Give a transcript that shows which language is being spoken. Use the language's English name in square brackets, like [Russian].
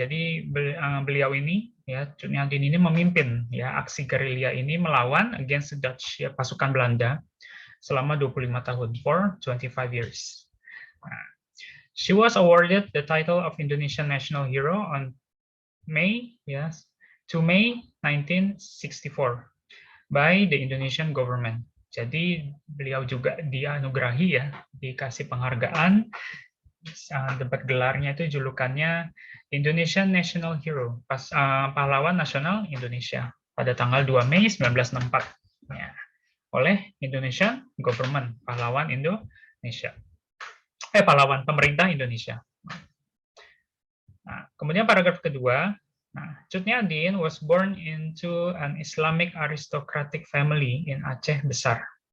[Indonesian] Jadi beliau ini ya Cut Nyak Dien ini memimpin ya aksi gerilya ini melawan [English] against the Dutch [Indonesian] ya pasukan Belanda selama 25 tahun [English] for 25 years. Nah, she was awarded the title of Indonesian National Hero on May 1964 by the Indonesian government. [Indonesian] Jadi beliau juga dianugerahi ya, dikasih penghargaan, dapat gelarnya itu julukannya [English] Indonesian National Hero, [Indonesian] pahlawan nasional Indonesia pada tanggal 2 Mei 1964 ya, oleh [English] Indonesian government, [Indonesian] pahlawan Indonesia. Pahlawan pemerintah Indonesia. Nah, kemudian paragraf kedua, [English] Cut Nyak Dien was born into an Islamic aristocratic family in Aceh Besar.